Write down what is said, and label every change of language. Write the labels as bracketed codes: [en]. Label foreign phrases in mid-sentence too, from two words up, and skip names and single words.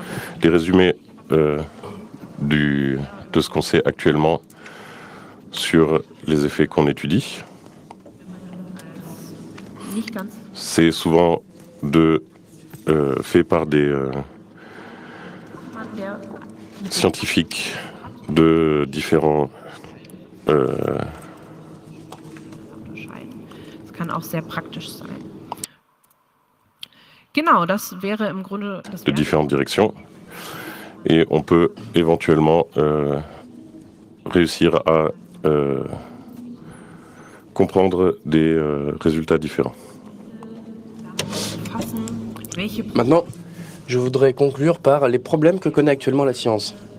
[fr] Les résumés de ce qu'on sait actuellement sur les effets qu'on étudie. C'est souvent fait par des scientifiques de différents [de] kann auch sehr praktisch sein. Genau, das wäre im Grunde das [fr] de différentes directions. Et on peut éventuellement réussir à comprendre des résultats différents. Maintenant, je voudrais conclure par les problèmes que connaît actuellement la science.